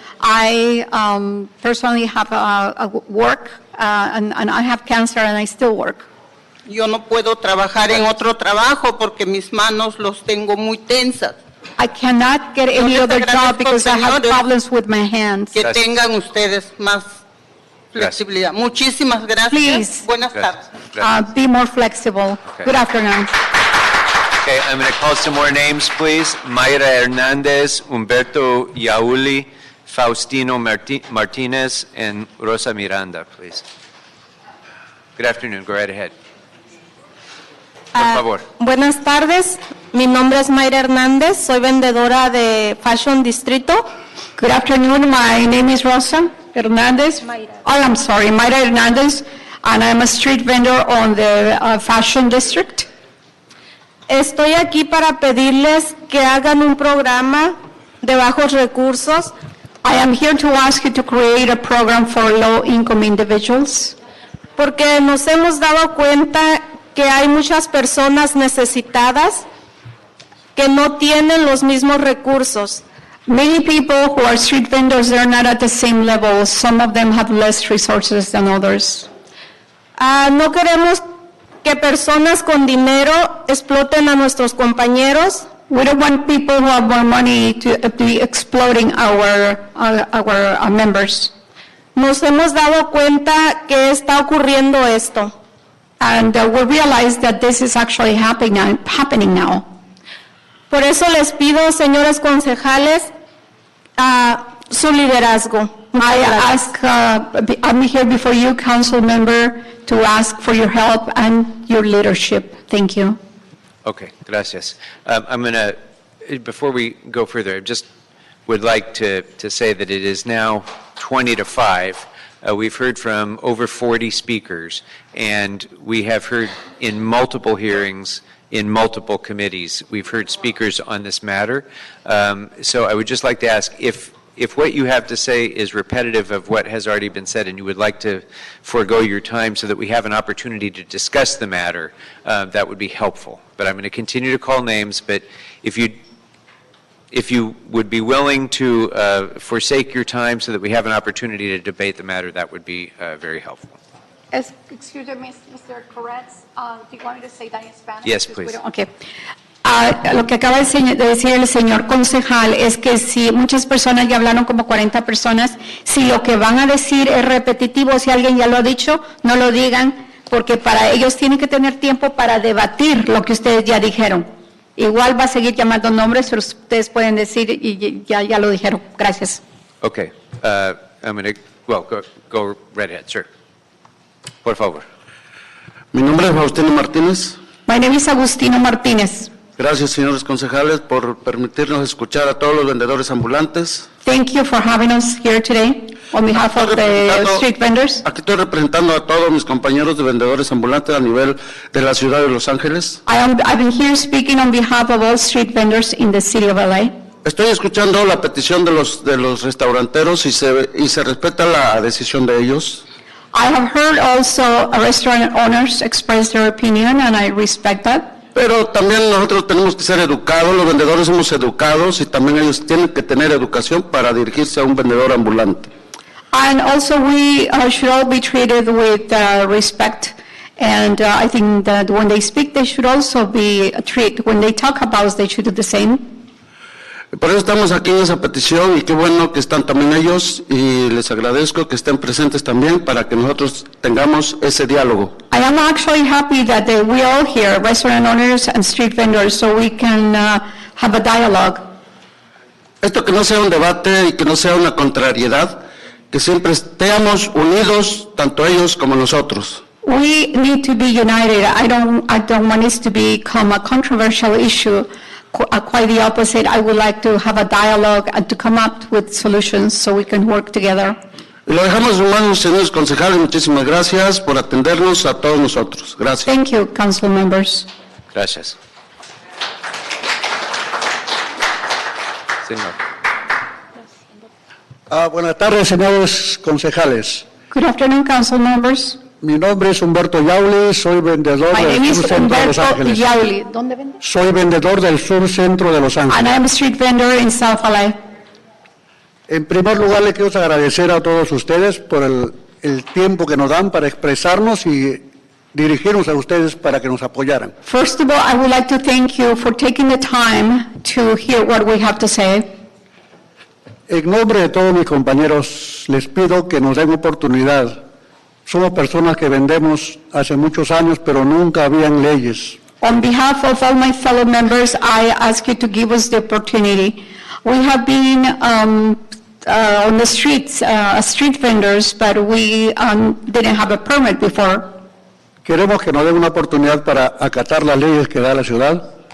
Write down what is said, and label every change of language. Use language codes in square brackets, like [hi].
[en] I personally have a work, and I have cancer, and I still work. [es] Yo no puedo trabajar en otro trabajo porque mis manos los tengo muy tensas. [en] I cannot get any other job because I have problems with my hands. [es] Que tengan ustedes más flexibilidad. Muchísimas gracias. [en] Please. [es] Buenas tardes. [en] Be more flexible. Okay. Good afternoon. Okay, I'm going to call some more names, please. Mayra Hernandez, Humberto Yauli, Faustino Martinez, and Rosa Miranda, please. Good afternoon. Go right ahead. [es] Por favor. Buenas tardes, mi nombre es Mayra Hernández, soy vendedora de Fashion Distrito. [en] Good afternoon, my name is Rosa Hernandez. I'm sorry, Mayra Hernandez, and I'm a street vendor on the Fashion District. [es] Estoy aquí para pedirles que hagan un programa de bajos recursos. [en] I am here to ask you to create a program for low-income individuals. [es] Porque nos hemos dado cuenta que hay muchas personas necesitadas que no tienen los mismos recursos. [en] Many people who are street vendors, they're not at the same level. Some of them have less resources than others. [es] No queremos que personas con dinero exploten a nuestros compañeros. [en] We don't want people who have more money to be exploiting our members. [es] Nos hemos dado cuenta que está ocurriendo esto. [en] And we realize that this is actually happening now. [es] Por eso les pido, señores concejales, su liderazgo. [en] I'm here before you, council member, to ask for your help and your leadership. Thank you. [es] Okay, gracias. [en] I'm going to, before we go further, I just would like to say that it is now 20 to 5. We've heard from over 40 speakers, and we have heard in multiple hearings, in multiple committees. We've heard speakers on this matter. So I would just like to ask if what you have to say is repetitive of what has already been said and you would like to forego your time so that we have an opportunity to discuss the matter, that would be helpful. But I'm going to continue to call names, but if you would be willing to forsake your time so that we have an opportunity to debate the matter, that would be very helpful. Excuse me, Mr. Corretz, do you want me to say that in Spanish? Yes, please. Okay. [es] Lo que acaba de decir el señor concejal es que si muchas personas ya hablaron, como 40 personas, si lo que van a decir es repetitivo, si alguien ya lo ha dicho, no lo digan, porque para ellos tienen que tener tiempo para debatir lo que ustedes ya dijeron. Igual va a seguir llamando nombres, pero ustedes pueden decir y ya lo dijeron. Gracias. [en] Okay. I'm going to, well, go right ahead, sir. [es] Por favor. Mi nombre es Faustino Martínez. [en] My name is Agustino Martínez. [es] Gracias, señores concejales, por permitirnos escuchar a todos los vendedores ambulantes. [en] Thank you for having us here today on behalf of the street vendors. [es] Aquí estoy representando a todos mis compañeros de vendedores ambulantes a nivel de la ciudad de Los Ángeles. [en] I've been here speaking on behalf of all street vendors in the city of LA. [es] Estoy escuchando la petición de los restauranteros y se respeta la decisión de ellos. [en] I have heard also restaurant owners express their opinion, and I respect that. [es] Pero también nosotros tenemos que ser educados, los vendedores somos educados y también ellos tienen que tener educación para dirigirse a un vendedor ambulante. [en] And also we should all be treated with respect, and I think that when they speak, they should also be treated, when they talk about us, they should do the same. [es] Por eso estamos aquí en esa petición y qué bueno que están también ellos y les agradezco que estén presentes también para que nosotros tengamos ese diálogo. [en] I am actually happy that we all here, restaurant owners and street vendors, so we can have a dialogue. [es] Esto que no sea un debate y que no sea una contrariedad, que siempre estemos unidos, tanto ellos como nosotros. [en] We need to be united. I don't want this to become a controversial issue. Quite the opposite. I would like to have a dialogue and to come up with solutions so we can work together. [es] Y lo dejamos en manos, señores concejales. Muchísimas gracias por atendernos a todos nosotros. Gracias. [en] Thank you, council members. [es] Gracias. Señor. Buenas tardes, señores concejales. [en] Good afternoon, council members. [es] Mi nombre es Humberto Yauli, soy vendedor [en] My [es] del [en] name is [es] sur centro de Los [en] Humberto [es] Ángeles. Yauli. ¿Dónde vende? Soy vendedor del sur centro de Los [en] And I [es] Ángeles. [en] am a street vendor in South LA. [es] En primer lugar, le quiero agradecer a todos ustedes por el tiempo que nos dan para expresarnos y dirigirnos a ustedes para que nos apoyaran. [en] First of all, I would like to thank you for taking the time to hear what we have to say. [es] En nombre de todos mis compañeros, les pido que nos den oportunidad. Somos personas que vendemos hace muchos años, pero nunca habían leyes. [en] On behalf of all my fellow members, I ask you to give us the opportunity. We have been on the streets, street vendors, but we didn't have a permit before. [es] Queremos que nos den una oportunidad para acatar las leyes que da la ciudad.